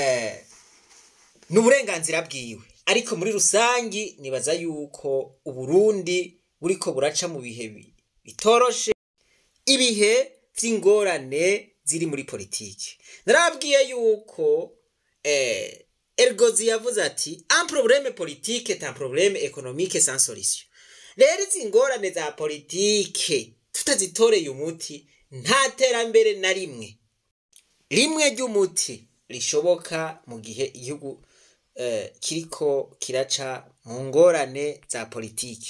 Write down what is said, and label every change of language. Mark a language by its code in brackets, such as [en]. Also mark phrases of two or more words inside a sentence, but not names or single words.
[rn] n'uburenganzira bwiwe ariko muri rusangi nibaza yuko Uburundi buriko buraca mu bihe bitoroshe ibihe vy'ingorane ziri muri politiki narabwiye yuko Ergozi yavuze ati [fr] un problème politique est un problème économique sans solution [rn] rero izi ngorane za politike tutazitoreye umuti nta terambere na rimwe ry'umuti rishoboka mu gihe igihugu kiriko kiraca mu ngorane za politike